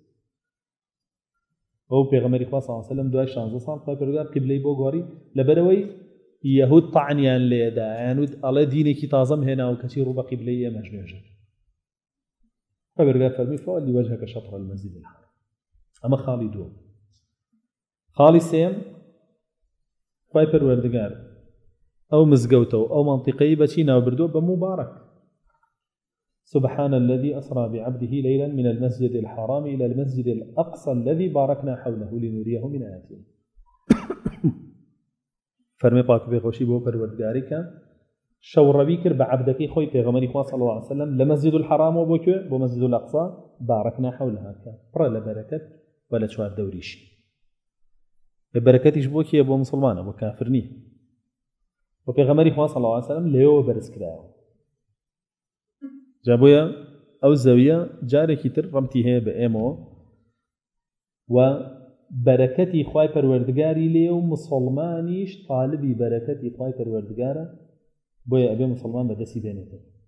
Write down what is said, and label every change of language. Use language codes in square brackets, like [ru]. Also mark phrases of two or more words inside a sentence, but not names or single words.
[ckb] ئەو پێغەمبەری خوا [ar] صلی الله علیه وسلم [ckb] دوای 16 ساڵ خوای پەروەردگار قیبلەی بۆ گۆڕی لەبەرەوەی یەهود طعنیان لێدا، یانوت ئەڵێ دینێکی تازەم هێناوە کەچی ڕوو بە قیبلەی ئێمەش نوێژن. خوای پەروەردگار فەرمی [ar] فەوەلی وەجهەکە شەطر المەسجد الحرام. [ckb] ئەمە خاڵی دووەم. خاڵی سێم خوای پەروەردگار ئەو مزگەوتە و ئەو مەنتیقەی بەچی ناوبردووە بە مبارەک. [ar] سبحان الذي أسرى بعبده ليلا من المسجد الحرام إلى المسجد الأقصى الذي باركنا حوله لنريه من آياتنا. [ckb] فەرمێ پاک بێخۆشی بۆ پەروەردگاری کە شەوڕەوی کرد بە عەبدەکەی خۆی پێغەمبەری خوا [ar] صلی الله علیه وسلم [ckb] لە مەسجد الحرامەوە بۆ کوێ؟ بۆ [ar] مەسجد الأقصى باركنا حولها، [ckb] پڕە لە بەرەکەت و لە چوار دەوریشی. بەرەکەتیش بۆ کیە؟ بۆ مسلمانە، بۆ کافر نییە. و پێغەمبەری خوا [ar] صلی الله علیه وسلم [ckb] لێەوە بەرز کراوە. جا بۆیە ئەو زەویە جارێکی تر ڕەمتی هەیە بە ئێمەوە و بەرەکەتی خوای پەروەردگاری لێ و مسلمانیش طالبی بەرەکەتی خوای پەروەردگارە، بۆیە ئەبێ مسلمان بەدەستی بێنێتەوە.